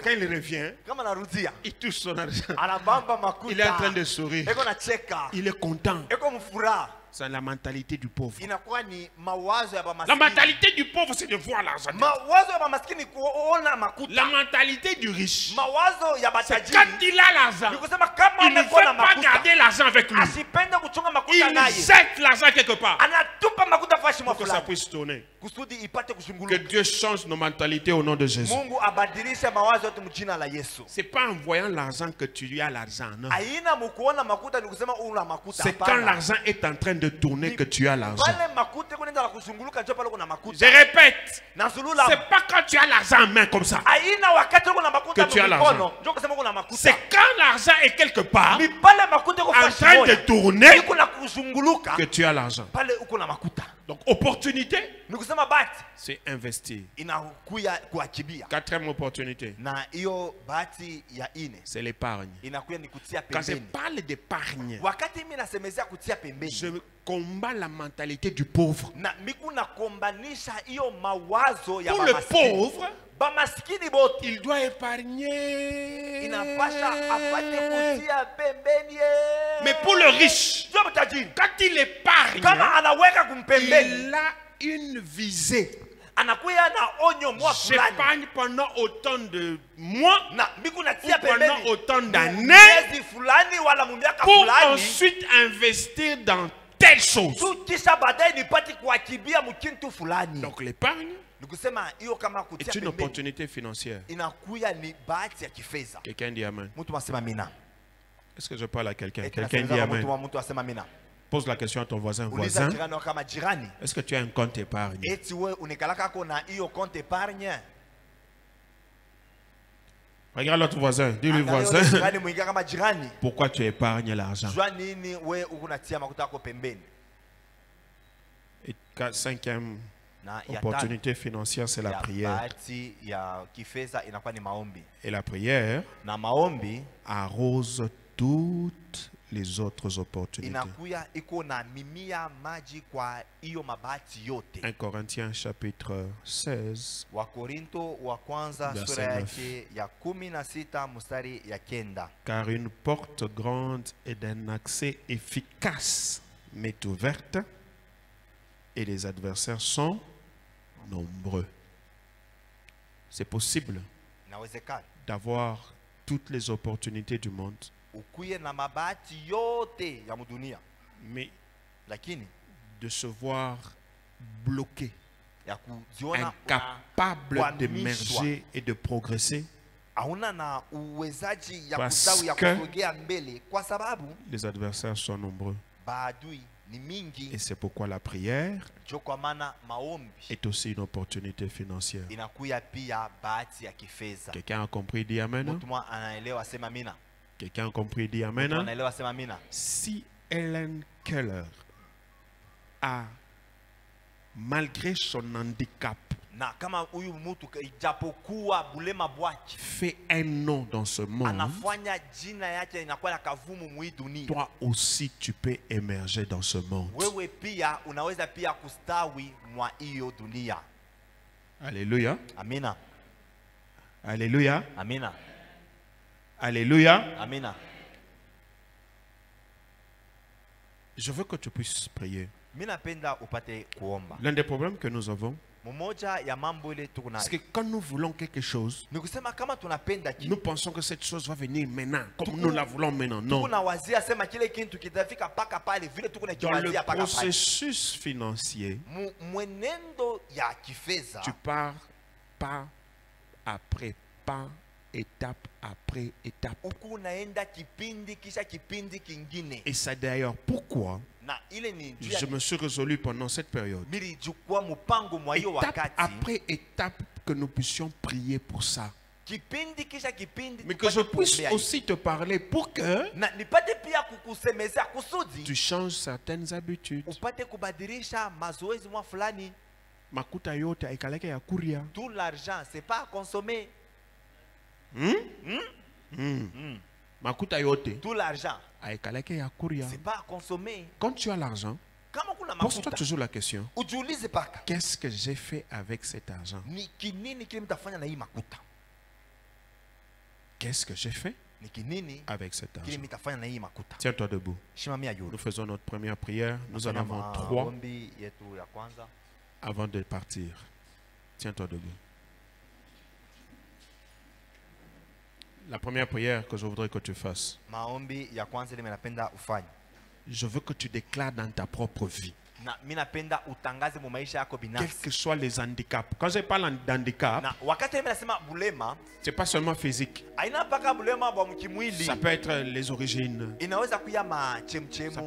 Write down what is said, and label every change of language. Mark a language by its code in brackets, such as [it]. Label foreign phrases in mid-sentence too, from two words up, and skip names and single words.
[fr] quand il revient, [sw] kama narudia [fr] il touche son argent. [sw] anabamba makuta [fr] Il est en train de sourire. [sw] eko nacheka [fr] Il est content. [sw] eko mfura. [fr] C'est la mentalité du pauvre. [sw] Inakuwa ni mawazo ya [fr] La [sw] bamaskini. [fr] mentalité du pauvre, c'est de voir l'argent. [sw] Mawazo ya bamaskini kuona makuta. [fr] La mentalité du riche, [sw] Mawazo ya [fr] c'est [sw] batajiri [fr] quand il a l'argent, [sw] ni kusema kama [fr] il ne [sw] amekuwa na [fr] veut pas [sw] makuta [fr] garder l'argent avec lui. [sw] asipende kuchunga makuta [fr] Il [sw] naye, [fr] jette l'argent quelque part [sw] anatupa makuta fashi mwa [fr] pour que ça [sw] fulani [fr] puisse tourner. [sw] kusudi ipate [fr] Que [sw] kushunguluka. [fr] Dieu change nos mentalités au nom de Jésus. [sw] Mungu abadilishe mawazo yote mjina la Yesu. [fr] C'est pas en voyant l'argent que tu as l'argent, non. [sw] Aina mkuona makuta ni kusema una makuta. [fr] C'est quand [sw] Hapana. [fr] l'argent est en train de tourner que tu as l'argent. [sw] Pale makuta kunaenda la kushunguluka ndio pale kuna [fr] Je [sw] makuta. [fr] répète, [sw] Na sulula. [fr] c'est pas quand tu as l'argent en main comme ça. [sw] Aina wakati kuna makuta [fr] Que tu as [sw] mkono ndio kusema kuna makuta. [fr] C'est quand l'argent est quelque part [sw] Ni pale makuta kwa [fr] en [sw] fashi [fr] train de [sw] moja. [fr] tourner [sw] Kuna kushunguluka [fr] que tu as l'argent. [sw] pale uko na makuta. [fr] Donc opportunité, [sw] Ni kusema bahati [fr] c'est investir. [sw] inakuya kuachibia. [fr] Quatrième opportunité, [sw] Na hiyo bahati ya ine [fr] c'est l'épargne. [sw] inakuya ni kutia [fr] Quand je [sw] pembeni. [fr] parle d'épargne, [sw] Wakati mimi nasemezea kutia pembeni [fr] je combats la mentalité du pauvre. [sw] na miku nakombanisha hiyo mawazo ya [fr] Pour le [sw] bamaskini. [fr] pauvre, [sw] Bamaskini bote [fr] il doit épargner. [sw] inapasha apate kutia pembeni. [fr] Mais pour le riche, [sw] Sio mtajiri [fr] quand il épargne, [sw] kama anaweka kumpembeni [fr] il a une visée. [sw] anakuya na onyo mwa fulani [fr] J'épargne pendant autant de mois [sw] na miku natia [fr] ou pendant [sw] pembeni [fr] autant d'années [sw] miezi fulani wala miaka [fr] pour [sw] fulani [fr] ensuite investir dans telle chose. [sw] tu kisha baadaye nipate kuakibia mkintu fulani. [fr] Donc l'épargne [sw] Nikusema hiyo kama kutia [fr] est une [sw] pembeni [fr] opportunité financière. [sw] inakuya ni bahati ya kifedha. [fr] Quelqu'un dit Amen. [sw] Mtu asema mina. [fr] Est-ce que je parle à quelqu'un? [sw] Eti [fr] Quelqu'un dit [sw] nasemeza [fr] Amen. [sw] mtu asema mina. [fr] Pose la question à ton voisin. [sw] Uliza [fr] Voisin, [sw] jirani wako kama jirani. [fr] est-ce que tu as un compte épargne? [sw] Eti wewe unekalaka kako na hiyo [fr] compte épargne. Regarde l'autre voisin. Dis-lui [sw] Angalia yule [fr] voisin, [sw] jirani mwingia kama jirani. [fr] pourquoi tu épargnes l'argent? [sw] Jua nini wewe uko unatia makuta yako pembeni. [fr] Et cinquième, [sw] Na ya [fr] Opportunité financière, c'est la [sw] ya [fr] prière. [sw] bahati ya kifedha inakuwa ni maombi. [fr] Et la prière [sw] Na maombi [fr] arrose toutes les autres opportunités. [sw] inakuya iko na mimia maji kwa hiyo mabahati yote. [fr] 1 Corinthiens chapitre 16. [sw] Wakorinto wa kwanza [fr] Verset [sw] sura [fr] 9. [sw] yake ya 16 mstari ya 9. [fr] Car une porte grande et d'un accès efficace m'est ouverte et les adversaires sont nombreux. C'est possible [sw] Inawezekana [fr] d'avoir toutes les opportunités du monde, [sw] ukuye na mabahati yote ya mudunia, [fr] mais [sw] lakini [fr] de se voir bloqué, [sw] ya kujiona [fr] incapable d'émerger et de progresser, [sw] hauna na uwezaji ya [fr] Parce [sw] kustawi ya [fr] que [sw] kusogea mbele kwa sababu [fr] les adversaires sont nombreux. [sw] baadui ni mingi. [fr] Et c'est pourquoi la prière [sw] Jo kwa maana maombi [fr] est aussi une opportunité financière. [sw] inakuya pia bahati ya kifedha. [fr] Quelqu'un a compris, dit Amen. [sw] Mtu mmoja anaelewa, sema amina. [fr] Quelqu'un a compris, dit [sw] Mtu [fr] Amen. [sw] anaelewa, sema amina. [fr] Si Helen Keller a, malgré son handicap, [sw] Na kama huyu mtu ijapokuwa bulema bwaki [fr] fait un nom dans ce monde, [sw] anafanya jina yake inakuwa na kavumu mwi dunia, [fr] toi aussi tu peux émerger dans ce monde. [sw] wewe pia unaweza pia kustawi mwa hiyo dunia. [fr] Alléluia. [sw] Amina. [fr] Alléluia. [sw] Amina. [fr] Alléluia. [sw] Amina. [fr] Je veux que tu puisses prier. [sw] Mimi napenda upate kuomba. [fr] L'un des problèmes que nous avons, [sw] Mmoja ya mambo ile tuko nayo [fr] c'est que quand nous voulons quelque chose, [sw] ni kusema kama tunapenda kitu, [fr] nous pensons que cette chose va venir maintenant, comme nous la voulons maintenant. Non. [sw] tunawazia sema kile kitu kitafika paka pale vile tuko [fr] Dans le [sw] nakiwazia paka pale. [fr] processus financier, [sw] Mwenendo ya kifedha [fr] tu pars pas après pas, étape après étape. [sw] huku unaenda kipindi kisha kipindi kingine, [fr] Et c'est d'ailleurs pourquoi [sw] na ile ni juu ya [fr] je me suis résolu pendant cette période, [sw] milijukua mpango mwa hiyo [fr] étape [sw] wakati, [fr] après étape, que nous puissions prier pour ça. [sw] kipindi kisha kipindi, [fr] Mais que je [sw] tupate [fr] puisse [sw] kuombea [fr] aussi te parler pour que [sw] na nipate pia kukusemezea kusudi [fr] tu changes certaines habitudes. [sw] upate kubadilisha mazoezi mwa fulani. Makuta yote aikaleke ya kuria. [fr] Tout l'argent c'est pas à consommer. [sw] Makuta yote [fr] Tout l'argent [sw] aikaleke ya kuria. [fr] c'est pas à consommer. Quand tu as l'argent, [sw] Kama kuna [fr] pose-toi [sw] makuta [fr] toujours la question, [sw] ujiulize paka [fr] qu'est-ce que j'ai fait avec cet argent? [sw] ni kinini kile mtafanya na hii makuta, [fr] Qu'est-ce que j'ai fait [sw] ni kinini [fr] avec cet [sw] kile [fr] argent? [sw] mtafanya na hii makuta. [fr] Tiens-toi debout. [sw] Shimamia yule. [fr] Nous faisons notre première prière. Nous en avons 3 [sw] Maombi yetu ya kwanza. [fr] avant de partir. Tiens-toi debout. La première prière que je voudrais que tu fasses, [sw] Maombi ya kwanza ile napenda ufanye. [fr] je veux que tu déclares dans ta propre vie, [sw] Na mimi napenda utangaze mu maisha yako [fr] quels [sw] binafsi. [fr] que soient les handicaps. Quand je parle d'handicap, [sw] Na wakati mimi nasema bulema, [fr] c'est pas seulement physique. [sw] haina mpaka bulema bwa mkimwili. [fr] Ça peut être les origines. [sw] Inaweza kuya [fr] Ça [sw] machemchemu.